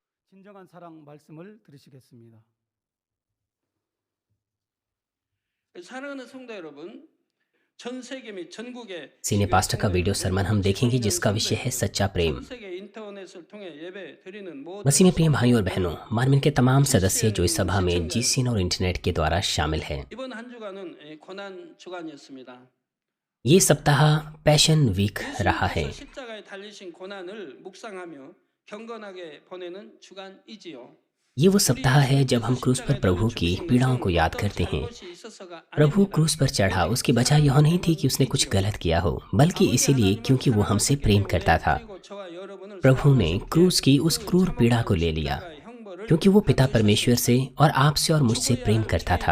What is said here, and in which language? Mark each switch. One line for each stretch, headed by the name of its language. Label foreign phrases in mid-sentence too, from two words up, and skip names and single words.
Korean: 진정한 사랑 말씀을 들으시겠습니다. 사랑하는 성도 여러분, 전 세계 및 전국의
English: senior pastor
Hindi: का
English: video sermon
Hindi: हम देखेंगे जिसका विषय है सच्चा प्रेम।
Korean: 전 세계 인터넷을 통해 예배 드리는 모든
Hindi: मसीह में प्रिय भाइयों और बहनों, मानवीन के तमाम सदस्य जो इस सभा में जीसीएन और इंटरनेट के द्वारा शामिल हैं।
Korean: 이번 한 주간은 고난 주간이었습니다.
Hindi: ये सप्ताह
English: Passion Week
Hindi: रहा है।
Korean: 예수님께서 십자가에 달리신 고난을 묵상하며 경건하게 보내는 주간이지요.
Hindi: ये वो सप्ताह है जब हम क्रूस पर प्रभु की पीड़ाओं को याद करते हैं। प्रभु क्रूस पर चढ़ा, उसकी वजह यह नहीं थी कि उसने कुछ गलत किया हो, बल्कि इसीलिए क्योंकि वो हमसे प्रेम करता था। प्रभु ने क्रूस की उस क्रूर पीड़ा को ले लिया क्योंकि वो पिता परमेश्वर से और आपसे और मुझसे प्रेम करता था।